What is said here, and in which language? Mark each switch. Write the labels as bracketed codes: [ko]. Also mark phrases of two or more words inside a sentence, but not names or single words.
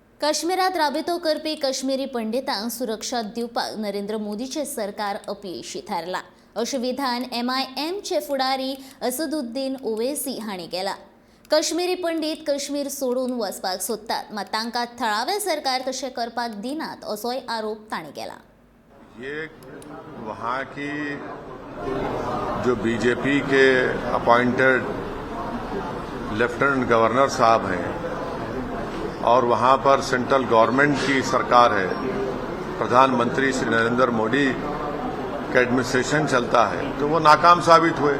[kok] काश्मीरात राबितो करपी काश्मीरी पंडितांक सुरक्षा दिवपाक नरेंद्र मोदीचे सरकार अपयशी थारला अशें विधान MIMचे फुडारी असदुद्दीन ओवैसी हांणी केला। काश्मीरी पंडित काश्मीर सोडून वचपाक सोदतात, मात तांकां थळावे सरकार तशें करपाक दिनात असोय आरोप तांणी केला। [hi] ये वहाँ की जो बीजेपी के [en] appointed lieutenant governor [hi] साहब हैं और वहाँ पर [en] central government [hi] की सरकार है, प्रधानमंत्री श्री नरेंद्र मोदी का एडमिनिस्ट्रेशन चलता है, तो वो नाकाम साबित हुए।